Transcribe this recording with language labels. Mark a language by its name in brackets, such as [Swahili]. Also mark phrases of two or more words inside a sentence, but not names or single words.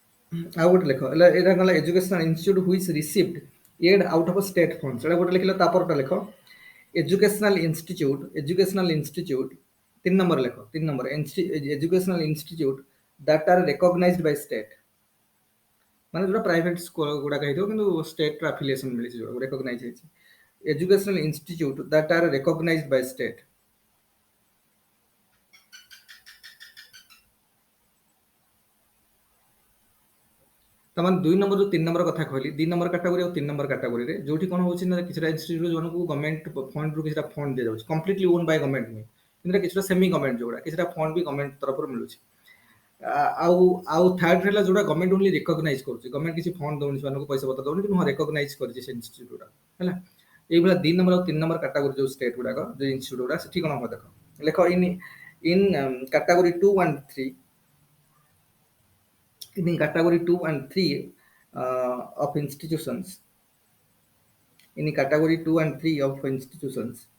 [Odia] ଆଉ ଗୋଟେ ଲେଖ ହେଲା, ଏଇଟା ଗଲା [English] educational institute which received aid out of state funds. [Odia] ଏଇଟା ଗୋଟେ ଲେଖିଲ, ତାପରଟା ଲେଖ [English] educational institute [Odia] 3 ନମ୍ବର ଲେଖ, 3 ନମ୍ବର [English] educational institute that are recognized by state, [Odia] ମାନେ ଯୋଉଟା ପ୍ରାଇଭେଟ ଗୁଡାକ ହେଇଥିବ କିନ୍ତୁ ଷ୍ଟେଟ ର ଆଫିଲିଏସନ ମିଳିଛି, ଯୋଉଟା ରେକଗ୍ନାଇଜ ହେଇଛି। [English] educational institute that are recognized by state। [Odia] ତାମାନେ 2 ନମ୍ବର ଯୋଉ 3 ନମ୍ବର କଥା କହିଲି, 2 ନମ୍ବର କାଟାଗୋରୀ ଆଉ 3 ନମ୍ବର କାଟାଗୋରୀରେ ଯୋଉଠି କଣ ହଉଛି ନା, କିଛିଟା ଇନଷ୍ଟିଚ୍ୟୁଟ ଯୋଉମାନଙ୍କୁ [English] government fund [Odia] କିଛିଟା ଫଣ୍ଡ ଦିଆଯାଉଛି, [English] completely own by government [Odia] ନୁହେଁ, କିନ୍ତୁ କିଛିଟା [English] semi government [Odia] ଯୋଉଗୁଡ଼ା, କିଛିଟା ଫଣ୍ଡ ବି ଗଭର୍ଣ୍ଣମେଣ୍ଟ ତରଫରୁ ମିଳୁଛି। ଆଉ ଆଉ ଥାର୍ଡ ହେଲା ଯୋଉଟା [English] government only recognize [Odia] କରୁଛି, ଗଭର୍ଣ୍ଣମେଣ୍ଟ କିଛି ଫଣ୍ଡ ଦଉନି, ସେମାନଙ୍କୁ ପଇସା ପତ୍ର ଦଉନି, କିନ୍ତୁ ହଁ ରେକଗ୍ନାଇଜ କରିଛି ସେ ଇନଷ୍ଟିଚ୍ୟୁଟ ଗୁଡା ହେଲା। ଏଇଭଳିଆ 2 ନମ୍ବର ଆଉ 3 ନମ୍ବର କାଟାଗୋରୀ ଯୋଉ ଷ୍ଟେଟ ଗୁଡାକ, ଯୋଉ ଇନଷ୍ଟିଚ୍ୟୁଟ ଗୁଡା, ସେଠି କଣ ହବ ଦେଖ, ଲେଖ [English] in category 2 and 3, in category 2 and 3 of institutions, in category 2 and 3 of institutions,